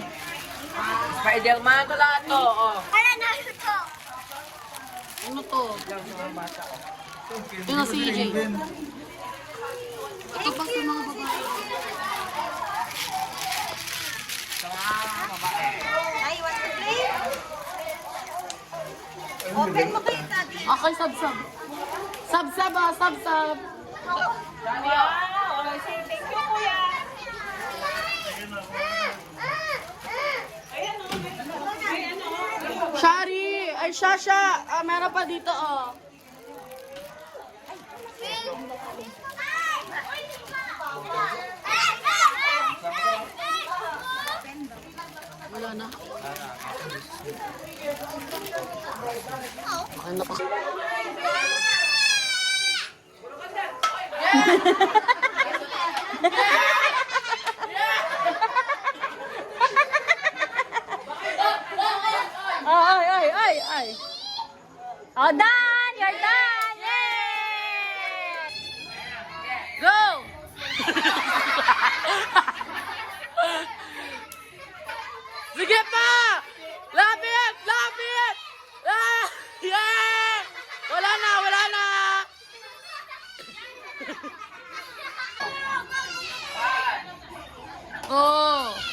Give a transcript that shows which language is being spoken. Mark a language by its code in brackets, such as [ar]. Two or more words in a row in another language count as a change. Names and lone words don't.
[tl] Spider-Man ko lang ito. Oh. Para Naruto. Ano to? Ito na si EJ. Ito pa sa mga babae. Ay, [en] want to play? [tl] Open mo kayo, Daddy. Okay, sab-sab. Sab-sab ah, sab-sab. Shari! Ay, Shasha! Ah, meron pa dito, oh. Wala na. Ano pa? Ay, ay, ay, ay. [en] Oh, done! You're done! Yay! Go! [tl] Sige pa! Lapit! Lapit! Ah! Yeah! Wala na, wala na! Oh!